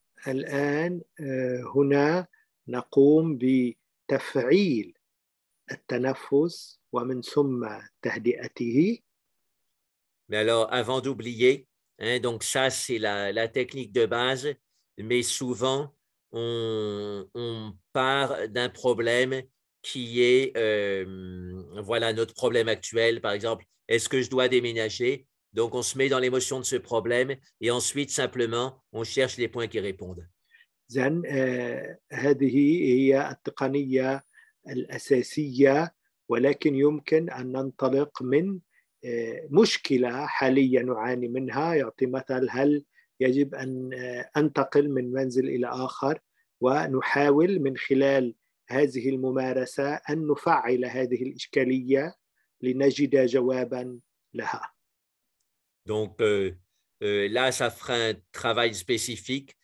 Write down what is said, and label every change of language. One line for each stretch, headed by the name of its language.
Arabic: الآن هنا نقوم بتفعيل التنفس ومن ثم تهدئته.
French: mais alors, avant d'oublier, hein, donc ça, c'est la technique de base, mais souvent, on part d'un problème qui est, voilà, notre problème actuel, par exemple, est-ce que je dois déménager? Donc, on se met dans l'émotion de ce problème et ensuite, simplement, on cherche les points qui répondent.
Arabic: إذن هذه هي التقنية الأساسية، ولكن يمكن أن ننطلق من مشكلة حالية نعاني منها. يعطي مثل، هل يجب أن أنتقل من منزل إلى آخر؟ ونحاول من خلال هذه الممارسة أن نفعل هذه الإشكالية لنجد جوابا لها.
French: Donc, là, ça fera un travail spécifique.